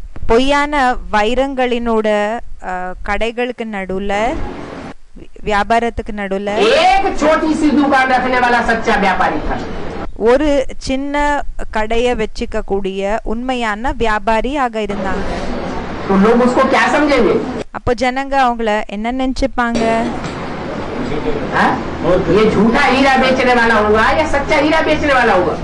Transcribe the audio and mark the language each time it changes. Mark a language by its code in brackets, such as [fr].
[ta] பொய்யான வைரங்களினோட கடைகளுக்கு நடுல, வியாபாரத்துக்கு நடுல [hi] एक छोटी सी दुकान रखने वाला सच्चा व्यापारी था। [ta] ஒரு சின்ன கடைய வச்சுக்க கூடிய உண்மையான வியாபாரியாக இருந்தாங்க. [hi] तो लोग उसको क्या समझेंगे? [ta] அப்போ ஜனங்க அவங்கள என்ன நினைச்சுப்பாங்க? [hi] ये झूठा हीरा बेचने वाला होगा या सच्चा हीरा बेचने वाला होगा?